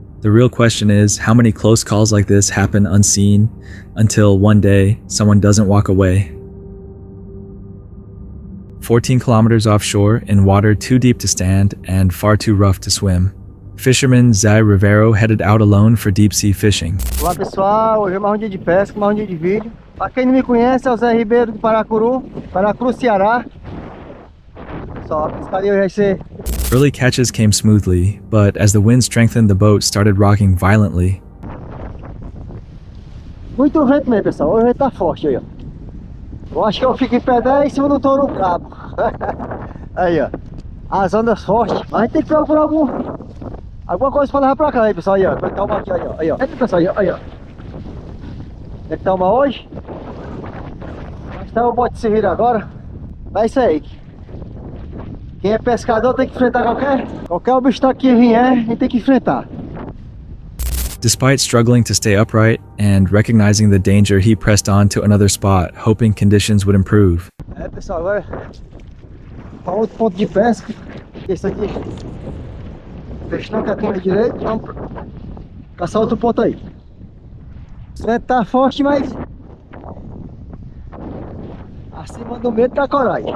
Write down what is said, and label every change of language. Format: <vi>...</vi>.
<en>The real question is, how many close calls like this happen unseen until one day someone doesn't walk away? 14 kilometers offshore, in water too deep to stand and far too rough to swim, fisherman Zé Rivero headed out alone for deep sea fishing.</en> <pt>Olá pessoal, hoje é mais um dia de pesca, mais um dia de vídeo. Para quem não me conhece, é o Zé Ribeiro do Paracuru, Ceará. Só a pescaria hoje vai ser.</pt> <en>Early catches came smoothly, but as the wind strengthened, the boat started rocking violently.</en> <pt>Muito vento mesmo, pessoal. Hoje o vento tá forte aí, ó. Eu acho que eu fico em pé daí em cima do touro brabo. Aí, ó. As ondas fortes. Mas a gente tem que procurar alguma coisa pra levar pra cá aí, pessoal. Aí, ó. Vai estar uma aqui, ó. Aí, ó. Eita, pessoal, aí, ó. Tem que estar uma hoje. Mas tá o bote se vira agora. É isso aí. Quem é pescador tem que enfrentar qualquer obstáculo que vier, a gente tem que enfrentar.</pt> <en>Despite struggling to stay upright and recognizing the danger, he pressed on to another spot, hoping conditions would improve.</en> <pt>É, pessoal, agora para outro ponto de pesca. Esse aqui, peixe não quer comer direito, vamos caçar outro ponto aí. O vento tá forte, mas acima do medo tá coragem.</pt>